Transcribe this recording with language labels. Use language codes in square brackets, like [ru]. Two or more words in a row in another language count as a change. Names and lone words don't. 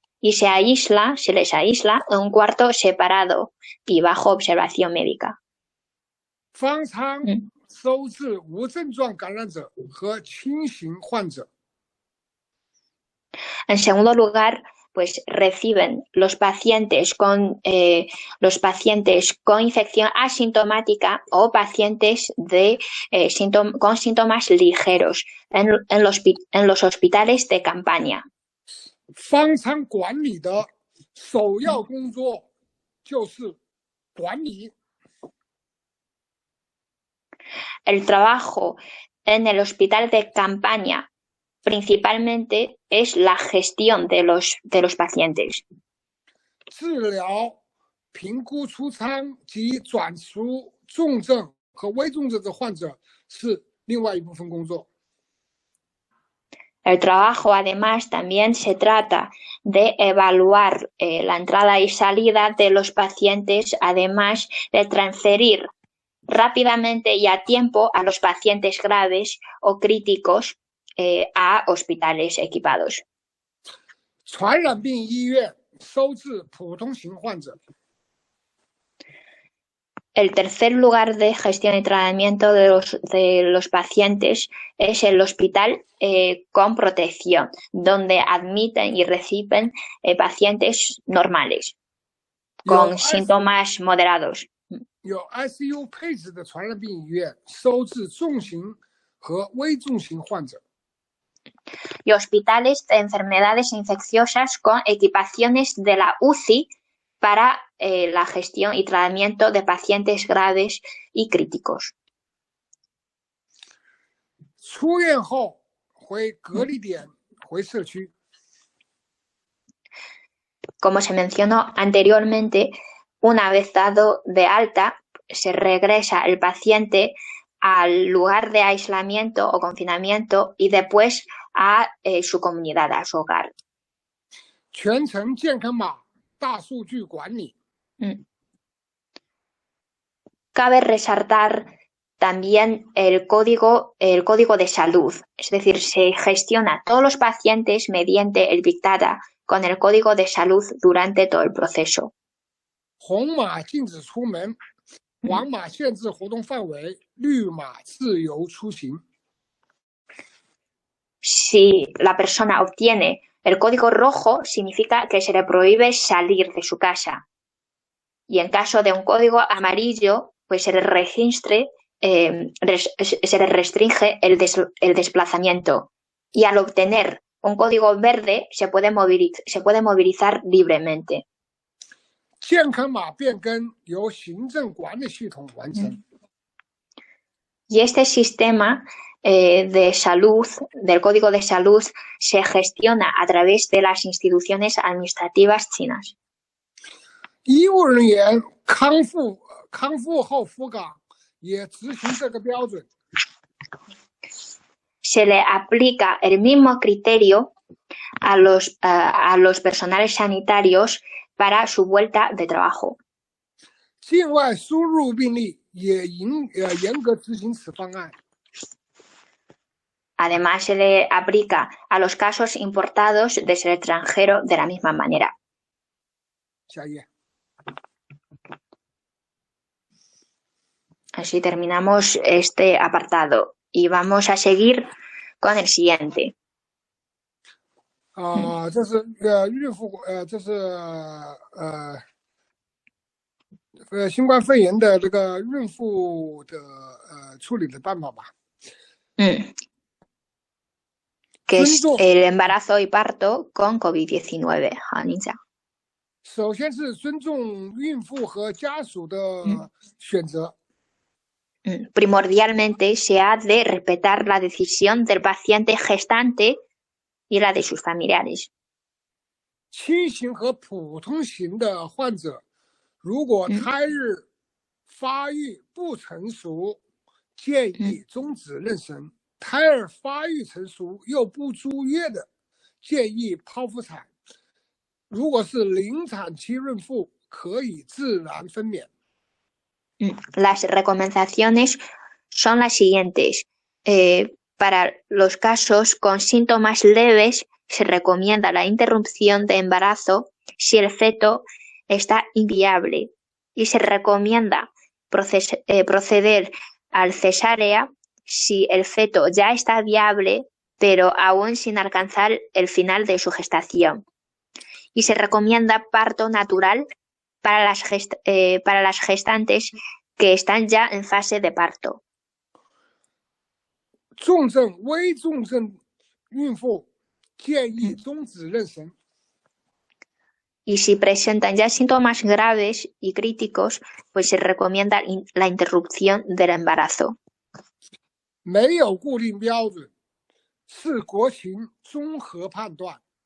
[es] Y se les aísla en un cuarto separado y bajo observación médica. [zh] 方舱收治无症状感染者和轻型患者。 [es] En segundo lugar, pues reciben los pacientes con infección asintomática o pacientes con síntomas ligeros en los hospitales de campaña. [zh] 方舱管理的首要工作就是管理。 [es] El trabajo en el hospital de campaña principalmente es la gestión de los pacientes. [zh] 治疗、评估出舱及转出重症和危重症的患者是另外一部分工作。 [es] El trabajo, además, también se trata de evaluar la entrada y salida de los pacientes, además de transferir rápidamente y a tiempo a los pacientes graves o críticos a hospitales equipados. [zh] 传染病医院收治普通型患者。 [es] El tercer lugar de gestión y tratamiento de los pacientes es el hospital con protección, donde admiten y reciben pacientes normales, con síntomas moderados. [zh] 有 ICU 配置的传染病医院收治重型和危重型患者。 [es] Y hospitales de enfermedades infecciosas con equipaciones de la UCI para la gestión y tratamiento de pacientes graves y críticos. [zh] 出院后回隔离点，回社区。 [es] Como se mencionó anteriormente, una vez dado de alta, se regresa el paciente al lugar de aislamiento o confinamiento y después a su comunidad, a su hogar. [zh] 全程健康码大数据管理。 [es] Cabe resaltar también el código de salud, es decir, se gestiona todos los pacientes mediante el [en] Big Data [es] con el código de salud durante todo el proceso. [zh] 红码禁止出门，黄码限制活动范围，绿码自由出行。 [es] Si la persona obtiene el código rojo, significa que se le prohíbe salir de su casa. Y en caso de un código amarillo, pues se le restringe el desplazamiento. Y al obtener un código verde, se puede movilizar libremente. [zh] 健康码变更由行政管理系统完成。 [es] Y este sistema de salud, del código de salud, se gestiona a través de las instituciones administrativas chinas. [zh] 医务人员康复后赴岗也执行这个标准。 [es] se le aplica el mismo criterio a los personales sanitarios para su vuelta de trabajo. [zh] 境外输入病例也严格执行此方案。 [es] Además, se le aplica a los casos importados desde el extranjero de la misma manera. [zh] 下一页。 [es] Así terminamos este apartado y vamos a seguir con el siguiente. [zh] 这是孕妇这是新冠肺炎的这个孕妇的处理的办法吧。 [es] Que es el embarazo y parto con COVID-19. [zh] 好，您讲。首先是尊重孕妇和家属的选择。 [es] Primordialmente se ha de respetar la decisión del paciente gestante y la de sus familiares. [zh] 轻型和普通型的患者，如果胎儿发育不成熟，建议终止妊娠；胎儿发育成熟又不足月的，建议剖腹产。如果是临产期孕妇，可以自然分娩。 [es] Las recomendaciones son las siguientes. Para los casos con síntomas leves, se recomienda la interrupción de embarazo si el feto está inviable y se recomienda proceder al cesárea si el feto ya está viable, pero aún sin alcanzar el final de su gestación. Y se recomienda parto natural para las gestantes que están ya en fase de parto. [zh] 重症、危重症孕妇建议终止妊娠。 [es] Y si presentan ya síntomas graves y críticos, pues se recomienda la interrupción del embarazo. [zh] 没有固定标准，视国情综合判断。